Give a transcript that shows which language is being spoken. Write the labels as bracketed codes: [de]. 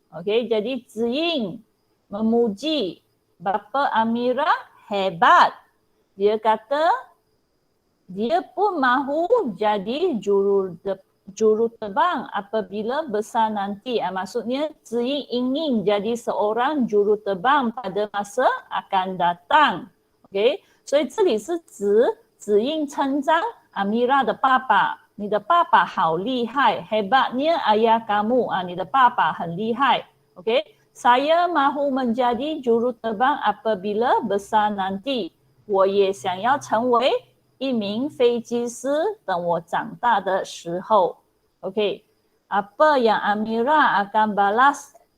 [ms] Okey, jadi Ziying memuji bapa Amira hebat. Dia kata dia pun mahu jadi juru terbang apabila besar nanti. Maksudnya Ziying ingin jadi seorang juru terbang pada masa akan datang. [zh] OK， 所以这里是指Ziying 称赞 Amira 的爸爸，你的爸爸好厉害 ， [ms] hebatnya ayah kamu， [zh] 你的爸爸很厉害。 OK， [ms] saya mahu menjadi juru terbang apabila besar nanti， [zh] 我也想要成为一名飞机师，等我长大的时候。 [ms] Okey, apa yang Amira akan balas?